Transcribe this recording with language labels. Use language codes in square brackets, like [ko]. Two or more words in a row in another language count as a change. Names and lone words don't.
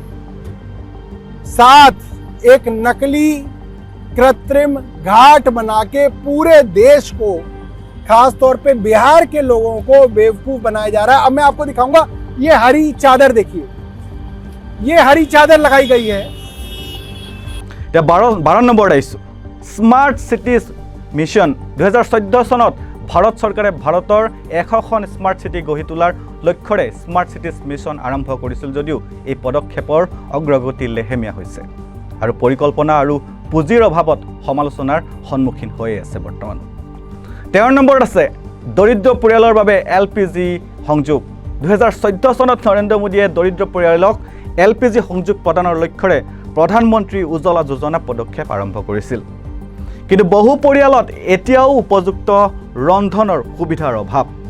[hi] साथ एक नकली कृत्रिम घाट बना के पूरे देश को खास तौर पे बिहार के लोगों को बेवकूफ बनाया जा रहा है अब मैं आपको दिखाऊंगा ये हरी चादर देखिए ये हरी चादर लगाई गई है [as] 12 নম্বৰত আহিছোঁ স্মাৰ্ট চিটিজ মিছন 2014 চনত ভাৰত চৰকাৰে ভাৰতৰ 100খন স্মাৰ্ট চিটি গঢ়ি তোলাৰ লক্ষ্যৰে স্মাৰ্ট চিটিজ মিছন আৰম্ভ কৰিছিল যদিও এই পদক্ষেপৰ অগ্ৰগতি লেহেমীয়া হৈছে আৰু পৰিকল্পনা আৰু পুঁজিৰ অভাৱত সমালোচনাৰ সন্মুখীন হৈ আছে বৰ্তমান 13 নম্বৰত আছে দৰিদ্ৰ পৰিয়ালৰ বাবে LPG সংযোগ 2014 চনত নৰেন্দ্ৰ মোদীয়ে দৰিদ্ৰ পৰিয়ালক LPG সংযোগ প্ৰদানৰ লক্ষ্যৰে প্ৰধানমন্ত্ৰী উজ্জ্বলা যোজনা পদক্ষেপ আৰম্ভ কৰিছিল কিন্তু বহু পৰিয়ালত এতিয়াও উপযুক্ত ৰন্ধনৰ সুবিধাৰ অভাৱ